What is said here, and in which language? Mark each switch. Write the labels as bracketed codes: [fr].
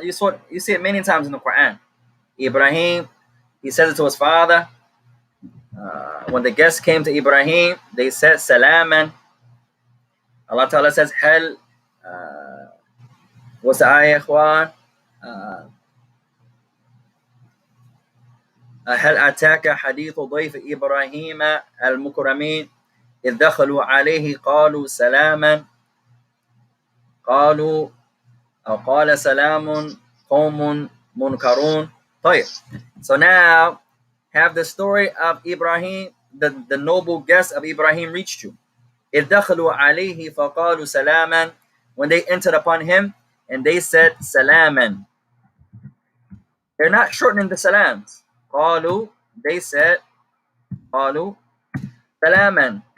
[en] You see it many times in the Quran. Ibrahim, he says it to his father. When the guests came to Ibrahim, they said salaman. Allah Ta'ala says, Hal, what's the ayah, ikhwan? [ar] هل أتاك حديث ضيف إبراهيم المكرمين إذ دخلوا عليه قالوا سلاما قالوا أو قال سلام قوم منكرون. طيب. [en] So now have the story of Ibrahim the noble guests of Ibrahim reached you. [ar] إِذْ دَخَلُوا عَلَيْهِ فَقَالُوا سَلَامًا. [en] When they entered upon him, and they said, Salaman. They're not shortening the salams. قَالُوا, they said, قَالُوا Salaman.